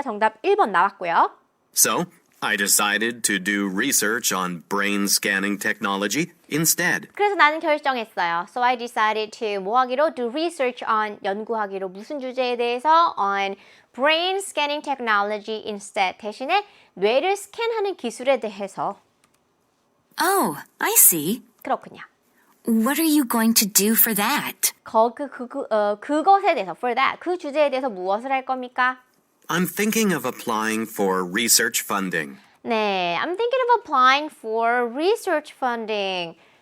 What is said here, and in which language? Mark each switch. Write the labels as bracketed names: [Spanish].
[Korean] 정답 1번 나왔고요. [English] So, I decided to do research on brain scanning technology instead. [Korean] 그래서 나는 결정했어요. [English] So I decided to [Korean] 뭐 하기로? [English] Do research on [Korean] 연구하기로 무슨 주제에 대해서? [English] On brain scanning technology instead. [Korean] 대신에 뇌를 스캔하는 기술에 대해서. [English] Oh, I see. [Korean] 그렇군요. [English] What are you going to do for that? [Korean] 그것에 대해서 [English] for that [Korean] 그 주제에 대해서 무엇을 할 겁니까? [English] I'm thinking of applying for research funding. 네, I'm thinking of applying for research funding.